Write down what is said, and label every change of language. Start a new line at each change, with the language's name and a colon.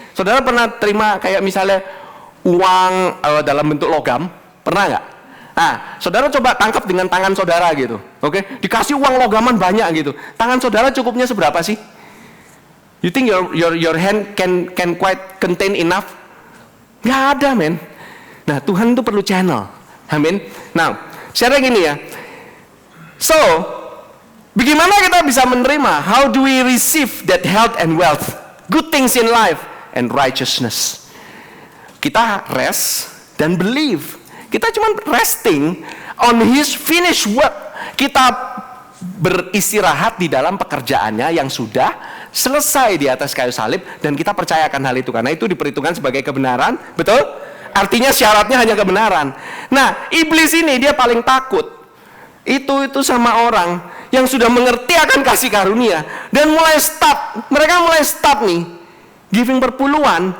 Indonesian: Saudara pernah terima kayak misalnya uang dalam bentuk logam? Pernah nggak? Nah, saudara coba tangkap dengan tangan saudara gitu. Oke? Dikasih uang logaman banyak gitu. Tangan saudara cukupnya seberapa sih?
English: You think your hand can quite contain enough?
Indonesian: Nggak ada, men. Nah, Tuhan itu perlu channel. Amin. Nah, secara gini ya. So, bagaimana kita bisa menerima?
English: How do we receive that health and wealth, good things in life and righteousness?
Indonesian: Kita rest dan believe. Kita cuma
English: resting on His finished work.
Indonesian: Kita beristirahat di dalam pekerjaannya yang sudah selesai di atas kayu salib, dan kita percayakan hal itu karena itu diperhitungkan sebagai kebenaran. Betul? Artinya syaratnya hanya kebenaran. Nah, iblis ini dia paling takut itu sama orang yang sudah mengerti akan kasih karunia dan mereka mulai start nih giving perpuluhan.